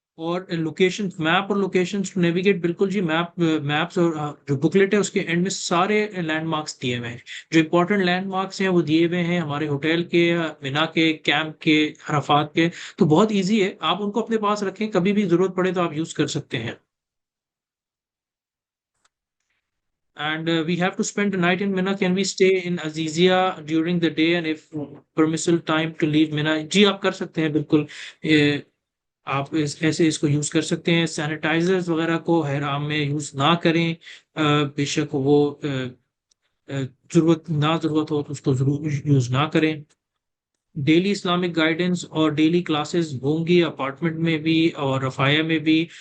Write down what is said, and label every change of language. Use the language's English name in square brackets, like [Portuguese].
[Hindi] और location map और location to navigate, बिल्कुल जी, मैप्स और जो बुकलेट है उसके एंड में सारे लैंडमार्क्स दिए हुए हैं। जो इंपॉर्टेंट लैंडमार्क्स हैं वो दिए हुए हैं हमारे होटल के, मिना के, कैंप के, अराफात के। तो बहुत इजी है, आप उनको अपने पास रखें, कभी भी जरूरत पड़े तो आप यूज कर सकते हैं। [English] And we have to spend the night in Mina. Can we stay in Azizia during the day, and if permissible time to leave Mina? [Hindi] जी आप कर सकते हैं बिल्कुल। आप ऐसे इसको यूज कर सकते हैं। सैनिटाइजर्स वगैरह को हराम में यूज ना करें। बेशक वो जरूरत ना जरूरत हो तो उसको जरूर यूज ना करें। डेली इस्लामिक गाइडेंस और डेली क्लासेस होंगी अपार्टमेंट में भी और रफाया में भी।